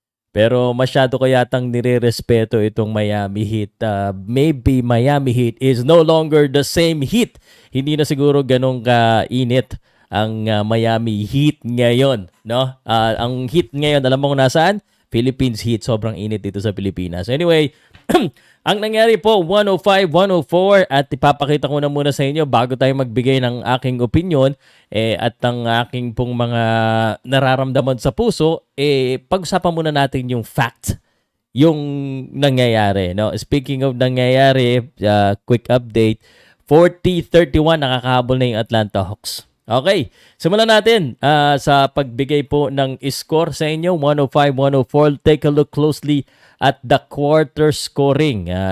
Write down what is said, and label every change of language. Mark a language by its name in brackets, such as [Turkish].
[Filipino] Pero masyado ko yatang nire-respeto itong Miami Heat. [English] Maybe Miami Heat is no longer the same Heat. [Filipino] Hindi na siguro ganong kainit ang Miami Heat ngayon, no? Ang Heat ngayon, alam mo kung nasaan? Philippines Heat. Sobrang init dito sa Pilipinas. Anyway, ang nangyari po, 105-104 at ipapakita ko na muna sa inyo bago tayo magbigay ng aking opinion at ang aking pong mga nararamdaman sa puso, pag-usapan muna natin yung fact, yung nangyayari. No? [English] Speaking of [Filipino] nangyayari, [English] quick update, [Filipino] 40-31 nakakahabol na yung Atlanta Hawks. Okay, simulan natin sa pagbigay po ng score sa inyo, 105-104. [English] Take a look closely at the quarter scoring.